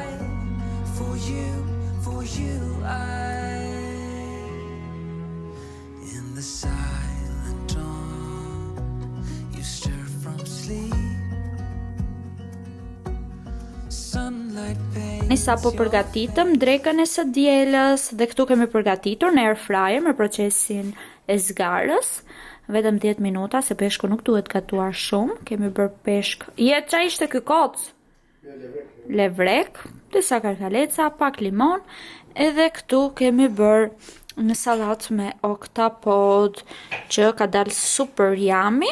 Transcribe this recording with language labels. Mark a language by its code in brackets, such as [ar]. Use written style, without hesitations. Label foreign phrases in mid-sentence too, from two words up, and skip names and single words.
[en] For you, in the silent dawn, you stir from sleep. Sunlight paints. [sq] Nisa po përgatitëm drekën e së dielës dhe këtu kemi përgatitur në [en] air fryer [sq] me procesin e zgarës. Vetëm 10 minuta, se peshku nuk duhet gatuar shumë. Kemi bërë peshk. Qa ishte ky kocë? Levrek, disa karkaleca, pak limon, edhe këtu kemi bërë në salat me oktapod që ka dalë super yummy.